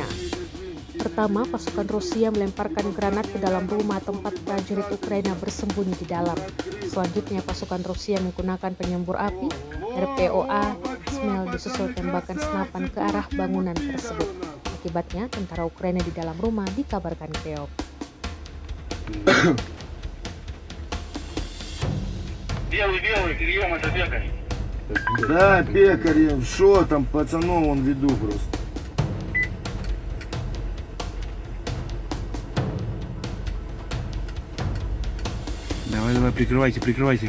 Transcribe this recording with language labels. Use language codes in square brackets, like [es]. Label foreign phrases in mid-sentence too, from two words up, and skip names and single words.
[id] Pertama, pasukan Rusia melemparkan granat ke dalam rumah tempat prajurit Ukraina bersembunyi di dalam. Selanjutnya, pasukan Rusia menggunakan penyembur api RPOA Smel disusul tembakan senapan ke arah bangunan tersebut. Akibatnya, tentara Ukraina di dalam rumah dikabarkan keok. [ru] Белый, прием, это пекарь. Да, пекарь, что там, пацанов он веду просто. Давай, прикрывайте его.